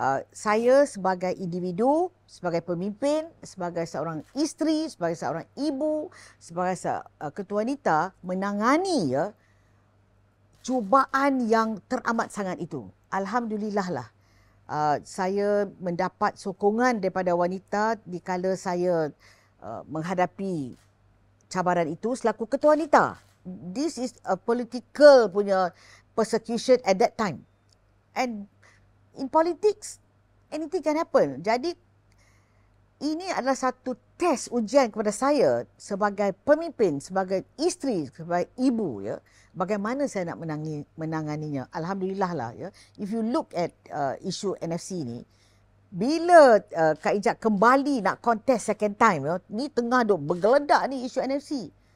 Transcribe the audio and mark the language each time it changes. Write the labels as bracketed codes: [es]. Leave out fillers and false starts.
[ms] Saya sebagai individu, sebagai pemimpin, sebagai seorang isteri, sebagai seorang ibu, sebagai ketua wanita menangani cubaan yang teramat sangat itu. Alhamdulillah lah. Saya mendapat sokongan daripada wanita dikala saya menghadapi cabaran itu selaku ketua wanita. [en] This is a political [ms] punya [en] persecution at that time. And in politics, anything can happen. [ms] Jadi, ini adalah satu test ujian kepada saya sebagai pemimpin, sebagai isteri, sebagai ibu. Bagaimana saya nak menanganinya. Alhamdulillah lah. [en] If you look at [ms] isu NFC ni, bila Kak Ijat kembali nak [en] contest second time, [ms] ni tengah duk bergeledak ni isu NFC.